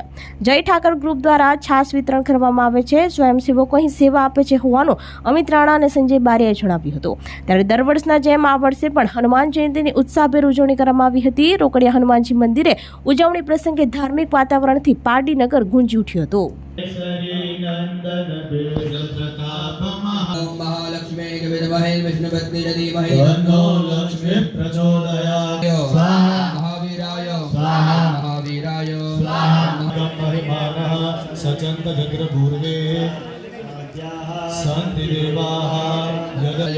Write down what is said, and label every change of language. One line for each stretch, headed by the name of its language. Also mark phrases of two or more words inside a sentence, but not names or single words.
Gujarati: જય ઠાકર ગ્રુપ દ્વારા છાસ વિતરણ કરવામાં આવે છે। સ્વયંસેવકો અહીં સેવા આપે છે હોવાનું અમિત રાણા અને સંજય બારિયાએ જણાવ્યું હતું। ત્યારે દર વર્ષના જેમ આ વર્ષે પણ હનુમાન જયંતિની ઉત્સાહભેર ઉજવણી કરવામાં આવી હતી। રોકડિયા હનુમાનજી મંદિરે ઉજવણી પ્રસંગે ધાર્મિક વાતાવરણથી પારડી નગર ગુંજી ઉઠ્યું હતું।
Sanskrit: महालक्ष्मी विद्महे विष्णुपत्नी धीमहि तन्नो लक्ष्मी प्रचोदयात्। स्वाहा महावीराय स्वाहा महावीराय स्वाहा महिमानः सचन्त जग्रपूर्वे सन्ति देवाः जगय